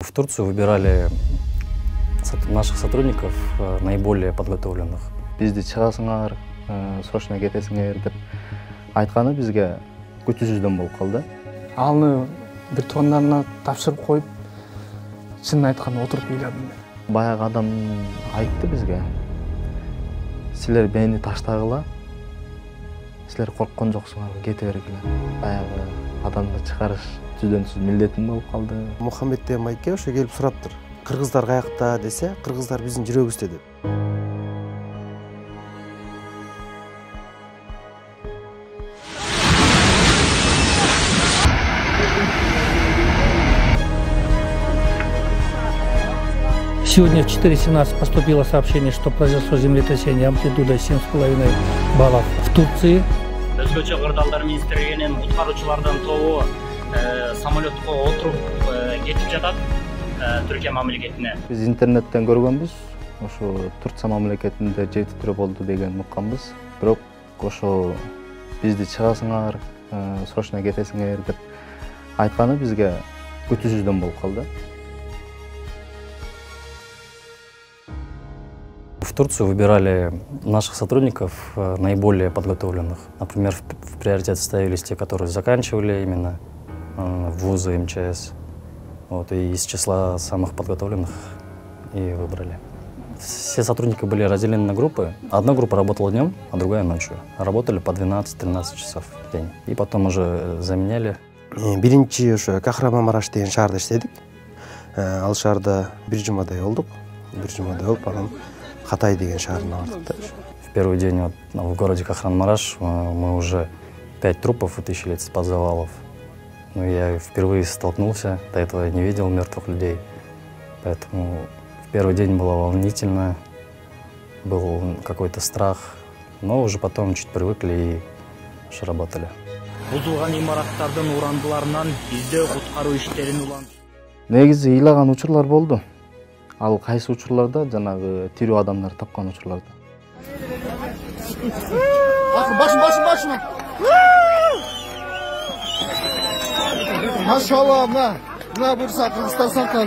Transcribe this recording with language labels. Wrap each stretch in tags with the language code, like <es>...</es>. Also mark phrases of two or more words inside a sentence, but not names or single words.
<ru>В Турцию выбирали наших сотрудников наиболее подготовленных.</ru> <ky>Бизди чыгасыңар, срочно кетесиңер деп айтканы бизге күтүүсүздөн болуп калды. Алны бир туугандарына тапшырып коюп, чынын айтканда отуруп ыйладым. Баягы адам айтты бизге: "Силер мени таштагыла, силер корккон жоксуңар, кете бергиле." Баягы адамды чыгарыш түздөн-түз милдетим болуп калды. Мухаммедте майке ошо келип сураптыр. Кыргыздар каякта десе, кыргыздар биздин жүрөгүбүздө деп.</ky> <ru>Сегодня в 4:17 поступило сообщение, что произошло землетрясение амплитудой 7,5 баллов в Турции.</ru> <ky>Өзгөчө кырдаалдар министрлигинин куткаруучулардан тобу самолетко отуруп кетип жатат Түркия мамлекетине. Биз интернеттен көргөнбүз, ошо Турция мамлекетинде жетиптирүү болду деген укканбыз. Бирок ошо бизди чыгасыңар, срочно кетесиңер деп айтканы бизге күтүүсүздөн болуп калды.</ky> <ru>В Турцию выбирали наших сотрудников наиболее подготовленных. Например, в приоритет ставились те, которые заканчивали именно вузы МЧС. Вот, и из числа самых подготовленных и выбрали. Все сотрудники были разделены на группы. Одна группа работала днем, а другая ночью. Работали по 12-13 часов в день. И потом уже заменяли.</ru> <ky>Биринчи ошо Кахрамамараш деген шаарда иштедик. Ал шаарда бир жумадай болдук. Бир жумадай болуп анан Хатай деген шаарына бардык.</ky> <ru>В первый день вот, в городе Кахрамамараш мы уже 5 трупов вытащили из-под завалов. Ну, я впервые столкнулся, до этого я не видел мертвых людей. Поэтому в первый день было волнительно, был какой-то страх. Но уже потом чуть привыкли и уже работали.</ru> <ky>Бузулган имараттардын урандыларынан издөө куткаруу иштерин улантты. Негизи ыйлаган учурлар болду. Ал кайсы учурларда жанагы тирүү адамдар тапкан учурларда. Башын. Машалла, мына бурса Кыргызстан салтаны.</ky>